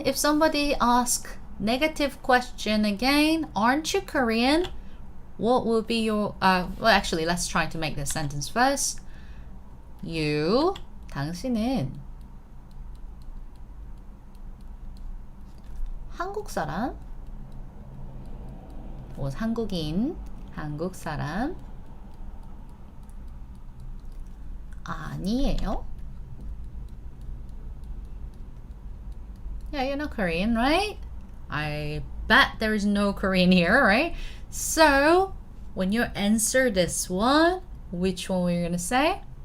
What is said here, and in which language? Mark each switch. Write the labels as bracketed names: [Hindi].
[English] If somebody asks negative question again, aren't you Korean? What will be your well, actually, let's try to make this sentence first. You, [Korean] 당신은 한국 사람? or 한국인, 한국 사람 아니에요? [English] Yeah, you're not Korean, right? I bet there is no Korean here, right? So, when you answer this one, which one we're gonna say?